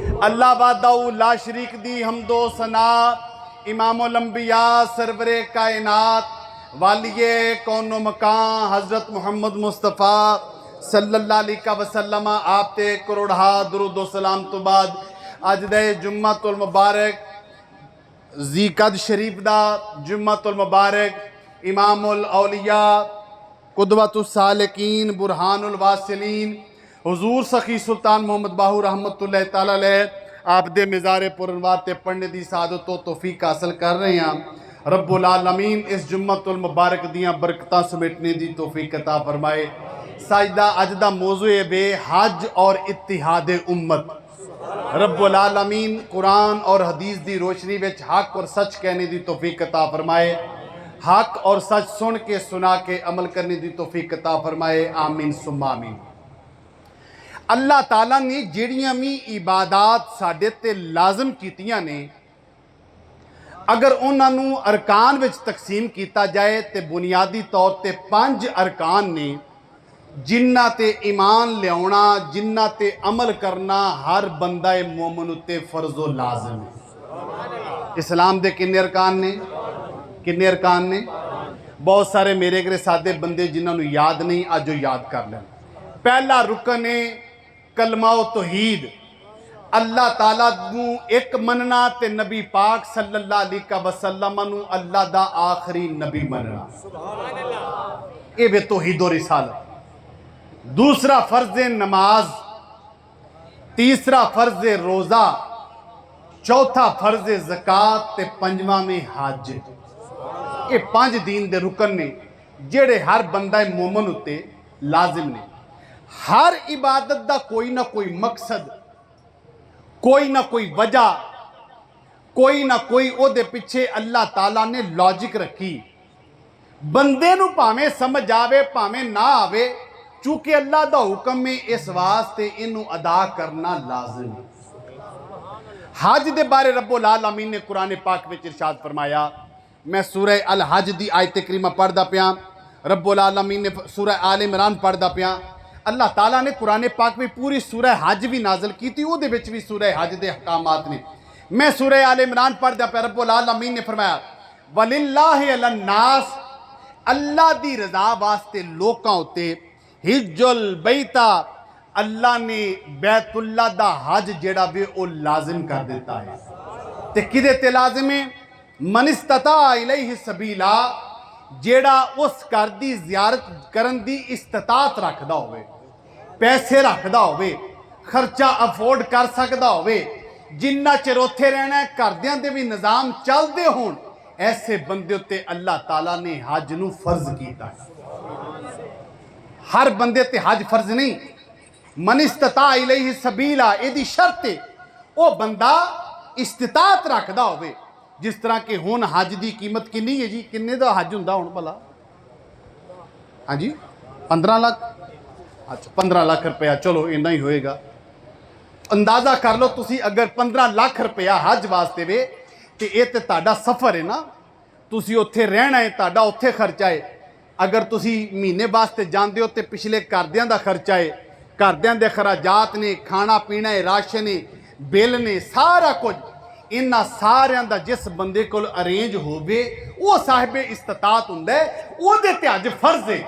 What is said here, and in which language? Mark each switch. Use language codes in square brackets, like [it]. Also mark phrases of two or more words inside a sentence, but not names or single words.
[ar] الله وحده لا شريك [pa] دی حمد و ثنا امام الانبیاء سرورِ کائنات والیِ کون و مکان حضرت محمد مصطفیٰ [ar] صلى الله عليه وسلم [pa] آپ تے کروڑاں درود و سلام توں بعد اج دے جمعۃ مبارک ذیقعد شریف دا جمعۃ المبارک امام الاولیاء قدوۃ السالکین برہان الواصلین حضور سخی سلطان محمد باہو رحمۃ اللہ تعالیٰ علیہ آپ دے مزارِ پرانوار تے پڑھنے دی سعادت تو توفیق حاصل کر رہے ہیں. ربّ العالمین اس جمعۃ المبارک دیاں برکتاں سمیٹنے دی توفیق عطا فرمائے. ساجدہ اج دا موضوع ہے بے حج اور اتحاد امت. ربّ العالمین قرآن اور حدیث دی روشنی وچ حق اور سچ کہنے دی توفیق عطا فرمائے. حق اور سچ سن کے سنا کے عمل کرنے دی توفیق عطا فرمائے. [ar] آمين ثم آمين. [pa] اللہ تعالیٰ نے جہڑیاں بھی عبادات ساڈے تے لازم کیتیاں نے اگر انہوں نے ارکان وچ تقسیم کیا جائے تو بنیادی طور پر 5 ارکان نے جنہاں تے ایمان لیاؤنا جنہاں تے عمل کرنا ہر بندہ مومن اتے فرض و لازم ہے. اسلام دے کنے ارکان نے? کنے ارکان نے? بہت سارے میرے گھرے سادے بندے جنہوں نے یاد نہیں اج یاد کر لین. پہلا رکن ہے کلمہ توحید، اللہ تعالیٰ نوں ایک منّنا تے نبی پاک [ar] صلى الله عليه وسلم [pa] نوں اللہ دا آخری نبی منّنا. یہ وے توحید اور رسالت. دوسرا فرض نماز، تیسرا فرض روزہ، چوتھا فرض زکوٰۃ تے پنجواں میں حج. یہ 5 دین دے رکن نے جہڑے ہر بندہ مومن اتے لازم نے. ہر عبادت دا کوئی نہ کوئی مقصد، کوئی نہ کوئی وجہ، کوئی نہ کوئی اوہدے پچھے اللہ تعالیٰ نے لاجک رکھی. بندے نوں بھاویں سمجھ آوے بھاویں نہ آوے، چونکہ اللہ دا حکم ہے اس واسطے اینوں ادا کرنا لازم ہے. حج دے بارے ربّ العالمین نے قرآن پاک وچ ارشاد فرمایا. میں سورۃ الحج دی آیت کریمہ پڑھدا پیا. ربّ العالمین نے سورۃ آل عمران پڑھدا پیا. [ur] اللہ تعالیٰ نے قرآن پاک میں پوری سورۃ حج بھی نازل کی تھی, [pa] اوہدے وچ بھی سورۃ حج دے احکامات نے. میں سورۃ آل عمران پڑھدا پیا. ربّ العالمین نے فرمایا [ar] ولله على الناس, [pa] اللہ دی رضا واسطے لوکاں اتے [ar] حج البيت, [pa] اللہ نے بیت اللہ دا حج جہڑا وے او لازم کر دتا ہے. تے کدے تے لازم ہے? [ar] من استطاع إليه سبيلا, [pa] جہڑا اس گھر دی زیارت کرن دی استطاعت رکھدا ہووے، پیسے رکھدا ہووے، خرچہ افورڈ کر سکدا ہووے، جنّاں چر اتھے رہنا ہے گھردیاں دے بھی نظام چلدے ہون، ایسے بندے اتے اللہ تعالیٰ نے حج نوں فرض کیتا ہے. ہر بندے تے حج فرض نہیں. [ar] من استطاع إليه سبيلا [pa] ایہدی شرط ہے او بندہ استطاعت رکھدا ہووے. جس طرح کہ ہن حج کی قیمت کنی ہے جی؟ کنے دا حج ہندا ہن بھلا? ہاں جی 15 لاکھ. اچھا 15 لاکھ روپیہ، چلو اِنّا ہی ہوئے گا. اندازہ کر لو تسی، اگر 15 لاکھ روپیہ حج واسطے وے تو یہ تو تہاڈا سفر ہے نا, تسی اتھے رہنا ہے، تہاڈا اتھے خرچہ ہے. اگر تسی مہینے واسطے جاندے ہو تو پچھلے گھردیاں دا خرچہ ہے، گھردیاں دے اخراجات نے، کھانا پینا ہے، راشن ہے، بل نے، سارا کچھ. انہاں ساریاں دا جس بندے کول ارینج ہووے وہ صاحبِ استطاعت ہندا ہے، اوہدے تے حج فرض ہے.